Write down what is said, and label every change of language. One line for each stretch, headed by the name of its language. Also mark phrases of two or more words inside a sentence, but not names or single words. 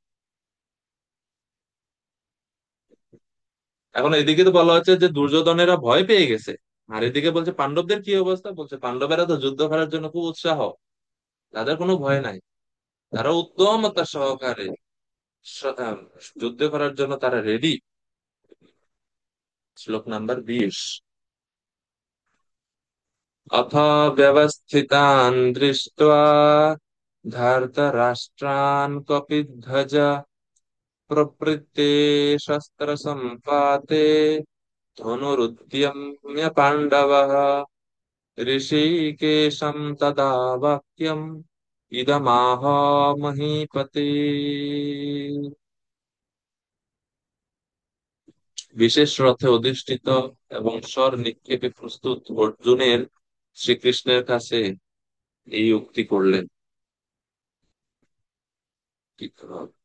Bangla: এখন এদিকে তো বলা হচ্ছে যে দুর্যোধনেরা ভয় পেয়ে গেছে, আর এদিকে বলছে পাণ্ডবদের কি অবস্থা, বলছে পাণ্ডবেরা তো যুদ্ধ করার জন্য খুব উৎসাহ, তাদের কোনো ভয় নাই, তারা উদ্যমতা সহকারে স- আহ, যুদ্ধ করার জন্য তারা রেডি। শ্লোক নাম্বার 20।
Sanskrit: अथ व्यवस्थितान् दृष्ट्वा धर्तराष्ट्रान् कपिध्वज प्रवृत्ते शस्त्रसम्पाते धनुरुद्यम्य पाण्डवः ऋषिकेशं तदा वाक्यम् इदमाह महीपते।
Bangla: বিশেষ রথে অধিষ্ঠিত এবং স্বর নিক্ষেপে প্রস্তুত অর্জুনের শ্রীকৃষ্ণের কাছে এই উক্তি করলেন। কি খারাপ।